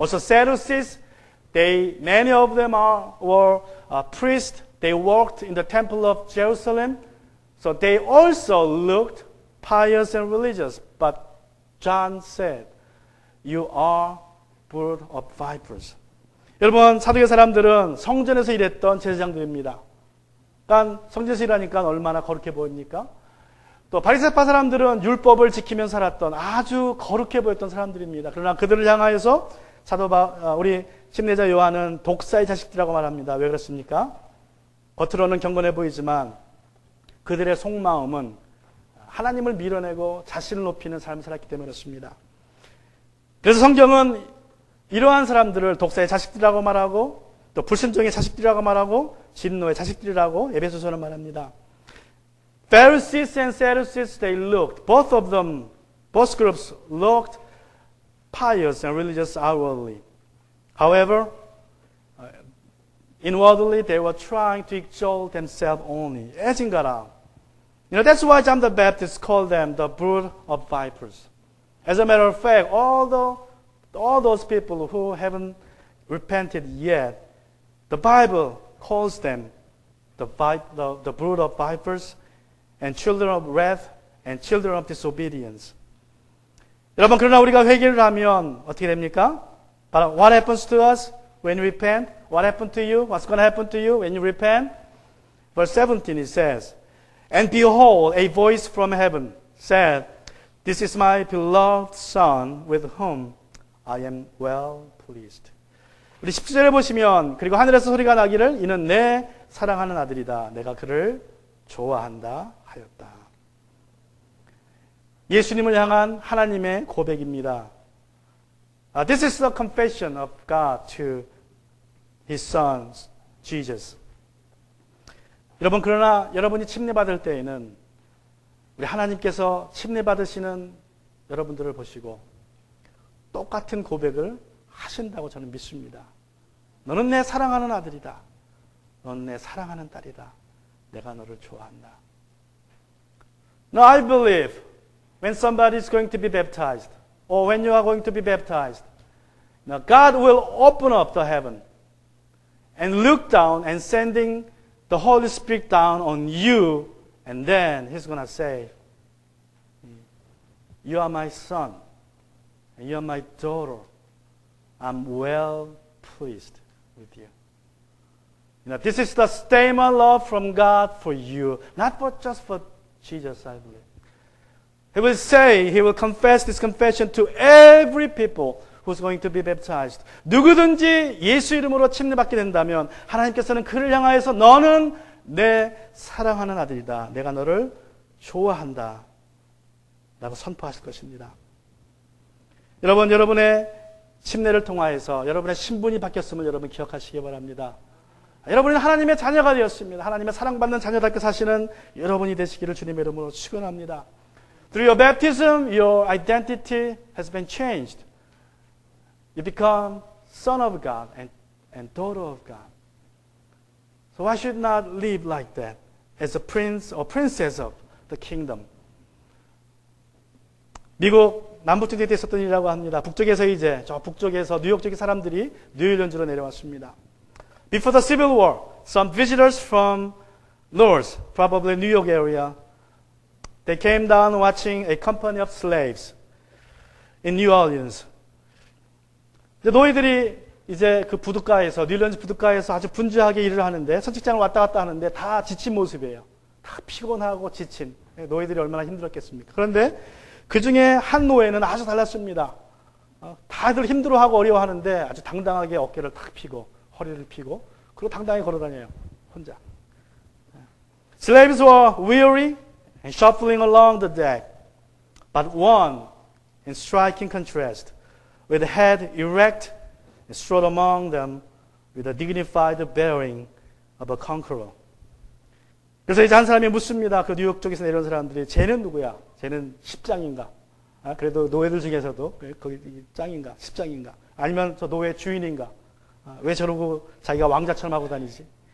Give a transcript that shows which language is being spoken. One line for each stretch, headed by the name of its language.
English: Also Sadducees, many of them were priests. They worked in the temple of Jerusalem. So they also looked pious and religious. But John said, You are brood of vipers.
Korean: 여러분, 사두개 사람들은 성전에서 일했던 제사장들입니다. 그러니까 성전에서 일하니까 얼마나 거룩해 보입니까? 또 바리새파 사람들은 율법을 지키면서 살았던 아주 거룩해 보였던 사람들입니다. 그러나 그들을 향하여서 우리 침례자 요한은 독사의 자식들이라고 말합니다. 왜 그렇습니까? 겉으로는 경건해 보이지만 그들의 속마음은 하나님을 밀어내고 자신을 높이는 삶을 살았기 때문에 그렇습니다. 그래서 성경은 이러한 사람들을 독사의 자식들이라고 말하고 또 불순종의 자식들이라고 말하고 진노의 자식들이라고 에베소서는 말합니다.
English: Pharisees and Sadducees, both groups looked pious and religious outwardly. However, inwardly they were trying to exalt themselves only, edging God out. You know, that's why John the Baptist called them the brood of vipers. As a matter of fact, all those people who haven't repented yet, the Bible calls them the brood of vipers and children of wrath and children of disobedience.
Korean: 여러분, 그러나 우리가 회개를 하면 어떻게 됩니까?
English: But what happens to us when we repent? What happened to you? What's going to happen to you when you repent? Verse 17 it says, And behold, a voice from heaven said, This is my beloved Son, with whom I am well pleased.
Korean: 우리 17절에 보시면, 그리고 하늘에서 소리가 나기를, 이는 내 사랑하는 아들이다. 내가 그를 좋아한다 하였다. 예수님을 향한 하나님의 고백입니다.
English: This is the confession of God to His Son, Jesus.
Korean: 여러분, 그러나 여러분이 침례받을 때에는 우리 하나님께서 침례받으시는 여러분들을 보시고 똑같은 고백을 하신다고 저는 믿습니다. 너는 내 사랑하는 아들이다. 너는 내 사랑하는 딸이다. 내가 너를 좋아한다.
English: Now I believe when somebody is going to be baptized or when you are going to be baptized, now God will open up the heaven and look down and sending the Holy Spirit down on you, and then He's going to say, You are my son, and you are my daughter. I'm well pleased with you. You know, this is the statement love from God for you, not just for Jesus, I believe. He will say, He will confess this confession to every people who's going to be baptized.
Korean: 누구든지 예수 이름으로 침례받게 된다면 하나님께서는 그를 향하여서 너는 내 사랑하는 아들이다. 내가 너를 좋아한다. 라고 선포하실 것입니다. 여러분, 여러분의 침례를 통하여서 여러분의 신분이 바뀌었음을 여러분 기억하시기 바랍니다. 여러분은 하나님의 자녀가 되었습니다. 하나님의 사랑받는 자녀답게 사시는 여러분이 되시기를 주님의 이름으로 축원합니다.
English: Through your baptism, your identity has been changed. You become son of God and daughter of God. So why should not live like that as a prince or princess of the kingdom?
Korean: 미국 남북쪽에 있었던 일이라고 합니다. 북쪽에서 이제 저 북쪽에서 뉴욕 쪽의 사람들이 뉴욕 연주로 내려왔습니다.
English: Before the Civil War, some visitors from north, probably New York area, they came down watching a company of slaves in New Orleans.
Korean: 노예들이 이제 그 부둣가에서, 뉴올리언스 부둣가에서 아주 분주하게 일을 하는데, 선식장을 왔다 갔다 하는데 다 지친 모습이에요. 다 피곤하고 지친. 노예들이 얼마나 힘들었겠습니까? 그런데 그 중에 한 노예는 아주 달랐습니다. 다들 힘들어하고 어려워하는데 아주 당당하게 어깨를 탁 펴고 허리를 펴고 그리고 당당히 걸어다녀요. 혼자.
English: Slaves were weary and shuffling along the deck. But one, in striking contrast, with head erect, strode among them with the dignified bearing of a conqueror.
Korean: 그래서 이제 한 사람이 묻습니다. 그 뉴욕 쪽에서 내려온 사람들이 쟤는 누구야? 쟤는 10장인가? 그래도 노예들 중에서도 거기 짱인가? 10장인가? 아니면 저 노예 주인인가? 왜 저러고 자기가 왕자처럼 하고 다니지?